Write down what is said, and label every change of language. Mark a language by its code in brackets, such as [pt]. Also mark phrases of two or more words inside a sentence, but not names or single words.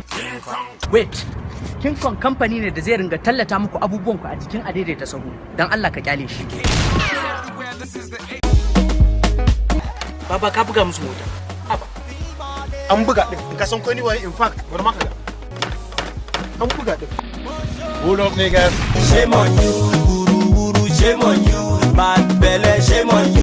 [ha] Wait, King Kong kamfani ne da zai ringa tallata muku abubuwanku a jikin adaidaita sahu. Dan Allah ka kyale shi. Baba ka buga musu mota. An buga din. Ka san ko ni waye [en] in fact [ha] bari maka ga. An buga din. [en] Hold up niggas. Shame on you, shame on you, bad belly, shame on you.